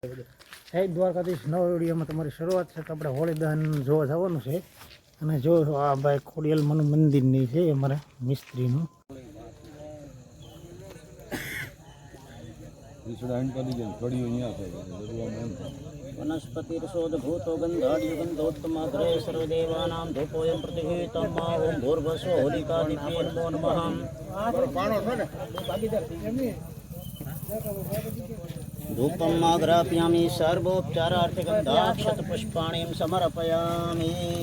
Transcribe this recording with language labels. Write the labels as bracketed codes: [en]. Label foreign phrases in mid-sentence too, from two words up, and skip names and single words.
[gu] જય દ્વારકાધીશ. નવા વિડીયોમાં તમારી શરૂઆત છે. તો આપણે હોળી દહન જોવા જવાનું છે અને જો આ ભાઈ ખોડિયાલ મનું મંદિરની છે અમારા મિસ્ત્રીનું. [sa] वनस्पतिर्षोदभूतो गन्धाढ्युगन्धोत्तमाग्रे सर्वदेवानां धूपोऽयं प्रतिगृहीतं मा ॐ भूर्भुवस्सुः होलिकादित्ये नमो नमः। धूपं माग्रापयामि सर्वोपचारार्थगन्धाक्षतपुष्पाणिं समर्पयामि।